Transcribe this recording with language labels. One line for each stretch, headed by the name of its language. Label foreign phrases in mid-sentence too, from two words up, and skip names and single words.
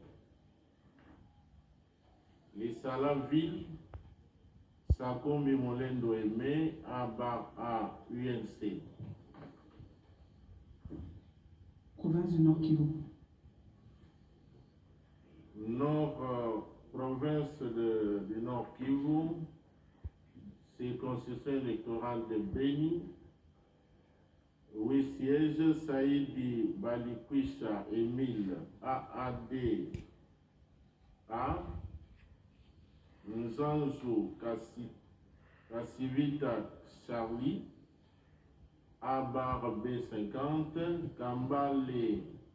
French: Lissala Ville, Sakombi Molendo Aimé, à UNC. Province du Nord Kivu. Province du Nord Kivu, circonscription électorale de Beni. 8 sièges, Saïdi Balikwisha Emile, AAD, A, Nzanzu Kassivita Charlie, Abar B50, Kambale